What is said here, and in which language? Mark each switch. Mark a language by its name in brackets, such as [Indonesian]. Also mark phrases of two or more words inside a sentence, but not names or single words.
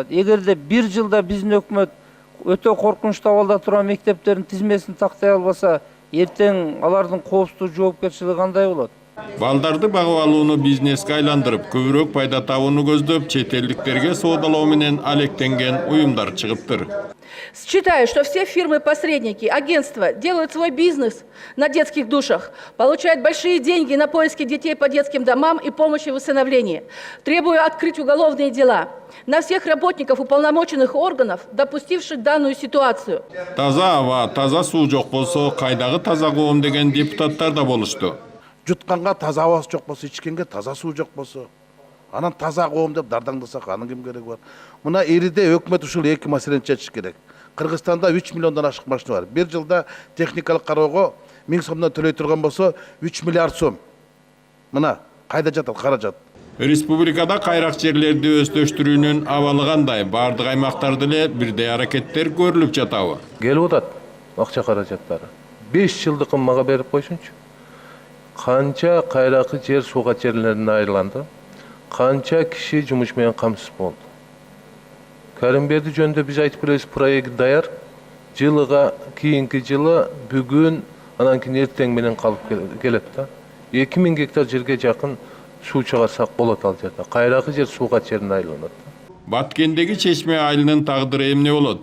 [Kyrgyz] Эгерде 1 жылда биздин өкмөт өтө коркунучтуу абалда турган мектептердин тизмесин тактай албаса, эртең алардын коопсуздук жоопкерчилиги кандай болот? Балдарды багып алууну бизнеске айландырып, көбүрөөк пайда табууну көздөп, чет элдиктерге соодалоо менен алектенген уюмдар чыгыптыр. [Russian] Считаю, что все фирмы-посредники, агентства делают свой бизнес на детских душах, получают большие деньги на поиски детей по детским домам и помощи в усыновлении. Требую открыть уголовные дела на всех работников уполномоченных органов, допустивших данную ситуацию. [Kyrgyz] Таза аба, таза суу жок болсо, кайдагы таза коом деген депутаттар да болушту. [Kazakh] Жұтқанға таза ауасы жоқ болса, ішкенге таза су жоқ болса, [Kyrgyz] анан таза коом деп дардаңдасақ, анын ким кереги бар? Мына эриде өкмөт ушул эки маселени чечиш керек. Кыргызстанда 3 миллиондан ашык машина бар. Bir жылда техникалык кароого 1000 сомдон төлөй турган болсо, 3 миллиард сом. Мына кайда жатат каражат? Республикада кайрак жерлерди өстөштүрүүнүн абалы кандай? Бардык аймактарда эле бирдей аракеттер көрүлүп жатабы? Келип атат акча каражаттары. 5 жылдыкын мага берип койсунчу. Канча кайракы жер суга жерлерине айыланды, канча киши жумуш менен камсыз болду. [Kazakh] Кәрімберді жөнінде біз айтып беребиз, проект даяр. [Kyrgyz] Жылыга кийинки жылы бүгүн анан кийин эртең менен калып келет да. 2000 гектар жерге жакын суу чыгарсак болот ал жерде. Кайракы жер сууга жерине айланат. Баткендеги Чечме айылынын тагдыры эмне болот?